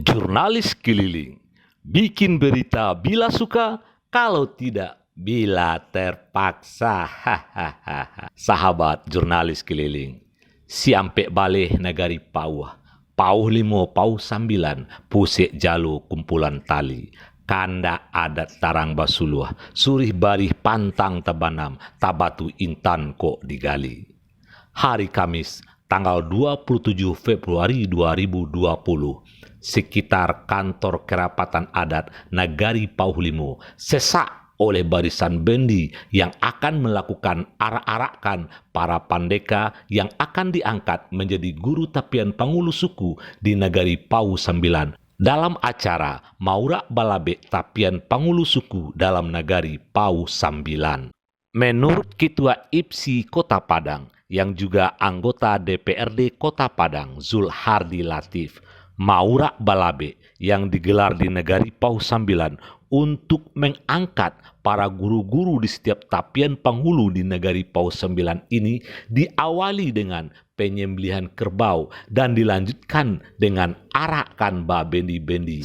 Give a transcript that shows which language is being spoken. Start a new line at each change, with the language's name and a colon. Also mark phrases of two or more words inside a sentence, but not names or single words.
Indonesian: Jurnalis keliling, bikin berita bila suka, kalau tidak bila terpaksa. Sahabat jurnalis keliling,
Minangkabau: siampe baleh nagari Pauh, Pauh 5, Pauh 9, pusek jalo kumpulan tali. Kanda adat tarang basuluh, surih barih pantang tabanam, tabatu intan kok digali.
Indonesian: Hari Kamis, tanggal 27 Februari 2020, sekitar kantor kerapatan adat Nagari Pauh Limo sesak oleh barisan bendi yang akan melakukan arak-arakan para pandeka yang akan diangkat menjadi guru tapian pangulu suku di Nagari Pauh 9 dalam acara Maurak Balabe Tapian Pangulu Suku dalam Nagari Pauh 9. Menurut Ketua IPSI Kota Padang yang juga anggota DPRD Kota Padang Zulhardi Latif, Maurak Balabe yang digelar di Nagari Pauh 9 untuk mengangkat para guru-guru di setiap tapian panghulu di Nagari Pauh 9 ini diawali dengan penyembelihan kerbau dan dilanjutkan dengan arakan babendi-bendi.